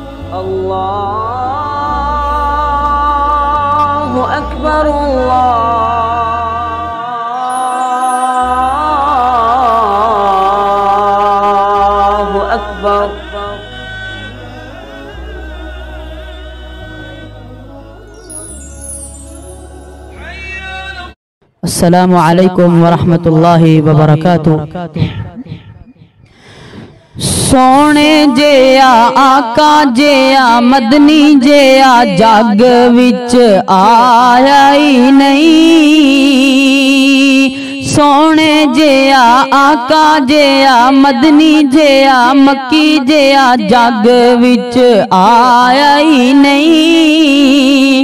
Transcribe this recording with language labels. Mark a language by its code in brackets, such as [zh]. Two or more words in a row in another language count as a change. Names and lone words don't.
[ar] الله أكبر الله أكبر. السلام عليكم ورحمة الله وبركاته. [pa] سوہنے جیہا آقا جیہا مدنی جیہا جگ وچ آیا ای نہیں. سوہنے جیہا آقا جیہا مدنی جیہا مکی جیہا جگ وچ آیا ای نہیں.